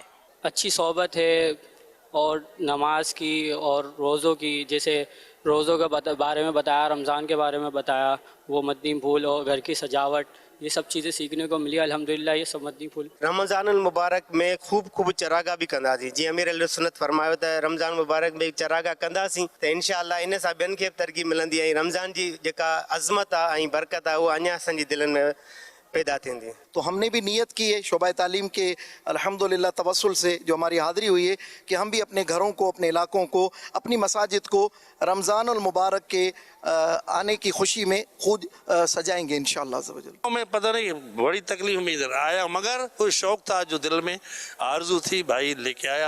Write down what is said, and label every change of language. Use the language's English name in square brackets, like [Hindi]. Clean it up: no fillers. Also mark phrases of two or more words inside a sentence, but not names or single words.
[Urdu] اچھی صحبت ہے اور نماز کی اور روزوں کی, جیسے روزوں کے بارے میں بتایا, رمضان کے بارے میں بتایا, وہ مدنی پھول اور گھر کی سجاوٹ, یہ سب چیزیں سیکھنے کو ملی الحمدللہ. یہ سب مدنی پھول [Sindhi] رمضان المبارک میں خوب چراغا بھی کندا سی, جی امیر علیہ سنت فرمایا था رمضان مبارک में चरागा कंदासीं त इंशाअल्लाह इन सां ॿियनि खे बि तरक़ी मिलंदी ऐं रमज़ान जी जेका अज़मत आहे ऐं बरकत आहे उहा अञा असांजी दिलनि में पैदा थींदी. [Urdu] تو ہم نے بھی نیت کی ہے شعبہ تعلیم کے الحمدللہ توسل سے جو ہماری حاضری ہوئی ہے کہ ہم بھی اپنے گھروں کو، اپنے علاقوں کو، اپنی مساجد کو رمضان المبارک کے آنے کی خوشی میں خود سجائیں گے ان شاءاللہ [Arabic] عز و جل. [Urdu] میں پتہ نہیں بڑی تکلیف میں ادھر آیا، مگر کوئی شوق تھا جو دل میں آرزو تھی، بھائی لے کے آیا.